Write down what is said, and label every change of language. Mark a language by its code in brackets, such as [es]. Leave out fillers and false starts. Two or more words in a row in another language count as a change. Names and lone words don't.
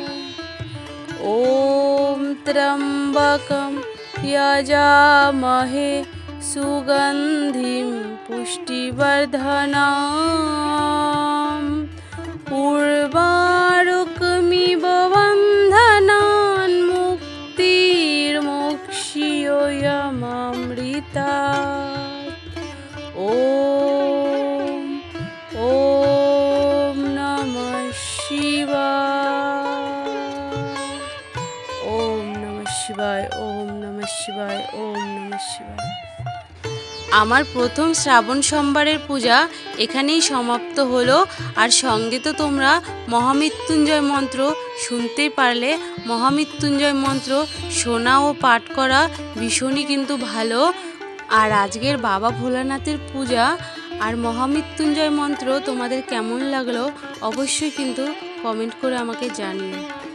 [sa] ॐ त्र्यम्बकं यजामहे सुगन्धिं पुष्टिवर्धनम् उर्वारुकमिव बन्धनान् मुक्तिर्मोक्ष्यो यममृतात्। ॐ नमः शिवाय। ॐ नमः शिवाय। ॐ नमः शिवाय। ॐ नमः शिवाय। [bn] আমার প্রথম শ্রাবণ সোমবারের পূজা এখানেই সমাপ্ত হলো। আর সঙ্গে তো তোমরা মহামৃত্যুঞ্জয় মন্ত্র শুনতেই পারলে। মহামৃত্যুঞ্জয় মন্ত্র শোনা ও পাঠ করা ভীষণই কিন্তু ভালো। আর আজকের বাবা ভোলানাথের পূজা আর মহামৃত্যুঞ্জয় মন্ত্র তোমাদের কেমন লাগলো অবশ্যই কিন্তু কমেন্ট করে আমাকে জানিও।